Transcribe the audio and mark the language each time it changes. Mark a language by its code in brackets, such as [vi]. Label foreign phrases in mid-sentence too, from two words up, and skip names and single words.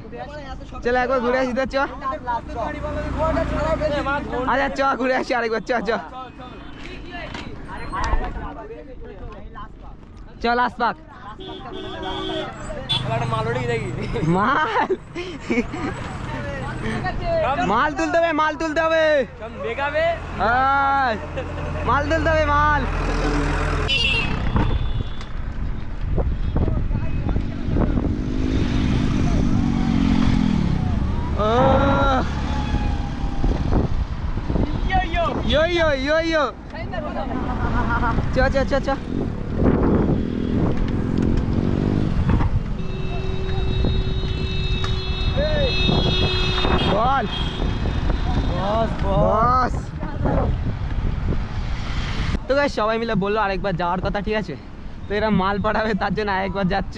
[bn] চলো একবার ঘুরে আসি, চ আচ্ছা চ ঘুরে আসি আরেকবার, চ চ চল আসপাক মাল মাল তুলতে হবে, মাল তুলতে হবে, মাল তুলতে হবে মাল। Yo yo yo yo. Cha cha cha cha. Ball. [en] Boss boss. [bn] তো গাইস সবাই মিলে বললো আরেকবার যাওয়ার কথা, ঠিক আছে। তো এরা মাল পাঠাবে তার জন্য আরেকবার যাচ্ছি।